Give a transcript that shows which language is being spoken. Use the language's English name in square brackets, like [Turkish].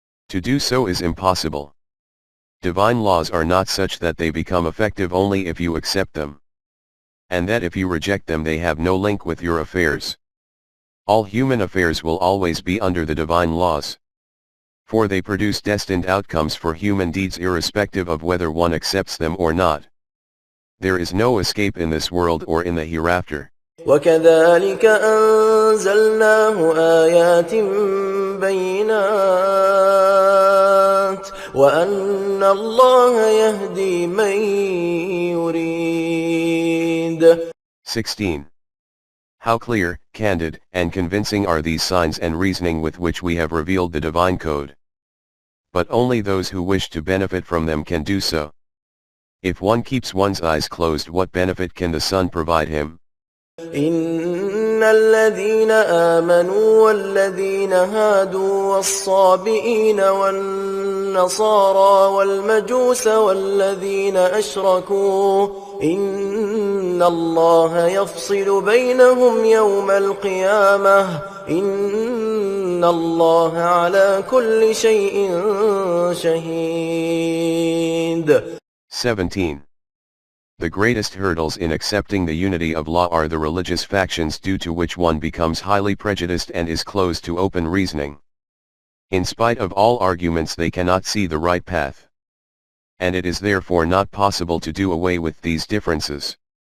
[English] To do so is impossible. Divine laws are not such that they become effective only if you accept them, and that if you reject them they have no link with your affairs. All human affairs will always be under the divine laws, for they produce destined outcomes for human deeds irrespective of whether one accepts them or not. There is no escape in this world or in the hereafter. [Arabic] وكذلك أنزلناه آيات بينات وأن الله يهدي من يريد. [English] 16. How clear, candid, and convincing are these signs and reasoning with which we have revealed the divine code. But only those who wish to benefit from them can do so. If one keeps one's eyes closed, what benefit can the sun provide him? [Arabic] إن الذين آمنوا والذين هادوا والصابئين والنصارى والمجوس والذين أشركوا إن الله يفصل بينهم يوم القيامة إن الله على كل شيء شهيد. [English] 17. The greatest hurdles in accepting the unity of law are the religious factions, due to which one becomes highly prejudiced and is closed to open reasoning. In spite of all arguments, they cannot see the right path. And it is therefore not possible to do away with these differences.